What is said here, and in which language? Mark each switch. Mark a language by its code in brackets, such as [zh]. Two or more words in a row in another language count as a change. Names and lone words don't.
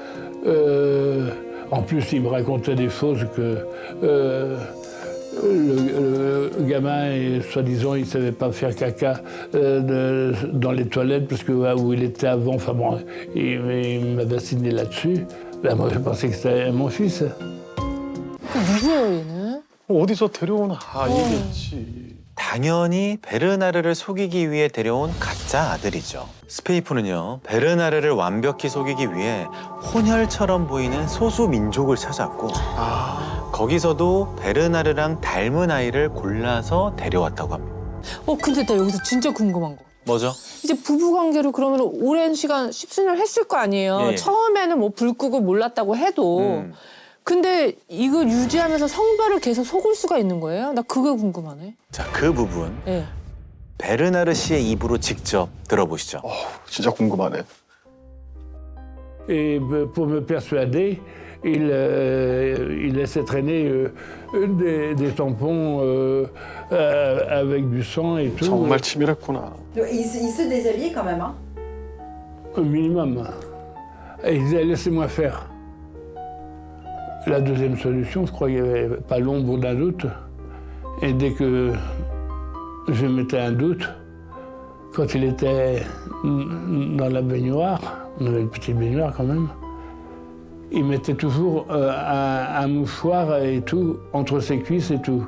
[fr] En plus, il me racontait des choses que le gamin, soi-disant, il ne savait pas faire caca dans les toilettes, parce que où il était avant, enfin bon, il m'a vacciné là-dessus. Ben, moi, je pensais que c'était mon fils. [ko] 그 누구예요 얘는? 어디서 데려온 아이겠지. 당연히 베르나르를 속이기 위해 데려온 가짜 아들이죠. 스페이프는요, 베르나르를 완벽히 속이기 위해 혼혈처럼 보이는 소수 민족을 찾았고 거기서도 베르나르랑 닮은 아이를 골라서 데려왔다고 합니다. 근데 나 여기서 진짜 궁금한 거. 뭐죠? 이제 부부 관계로 그러면 오랜 시간 십수년을 했을 거 아니에요. 예, 예. 처음에는 뭐 불 끄고 몰랐다고 해도. 근데 이걸 유지하면서 성별을 계속 속을 수가 있는 거예요? 나 그게 궁금하네. 자, 그 부분 예. 베르나르 씨의 입으로 직접 들어보시죠. 진짜 궁금하네. [fr] Et pour me persuader, il laissait traîner des tampons avec du sang et tout. [ko] 정말 치밀했구나. [fr] Il se déshabillait quand même, hein. Au minimum. Et il disait, laissez-moi faire. La deuxième solution, je crois qu'il n'y avait pas l'ombre d'un doute. Et dès que je mettais un doute, quand il était dans la baignoire, on avait une petite baignoire quand même, il mettait toujours un mouchoir et tout entre ses cuisses et tout.